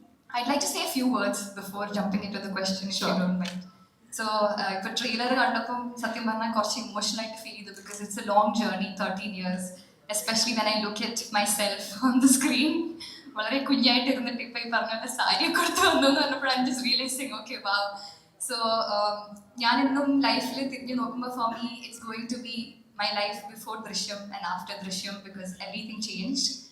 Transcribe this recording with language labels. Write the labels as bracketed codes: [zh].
[en] I'd like to say a few words before jumping into the question, if you don't mind. So, [ml] ഇപ്പോൾ trailer കണ്ടപ്പം സത്യം പറഞ്ഞാൽ കുറച്ച് emotional ആയിട്ട് feel ചെയ്തു, [en] because it's a long journey, 13 years, especially when I look at myself on the screen. [ml] വളരെ കുഞ്ഞായിട്ട് ഇരുന്നിട്ട് ഇപ്പം ഈ പറഞ്ഞ സാരിയൊക്കെ കൊടുത്ത് വന്നു എന്ന് പറഞ്ഞപ്പോൾ [en] I'm just realizing, okay, wow. So, [ml] ഞാനെന്നും ലൈഫിൽ തിരിഞ്ഞു നോക്കുമ്പോൾ [en] for me it's going to be my life before Drishyam and after Drishyam, because everything changed.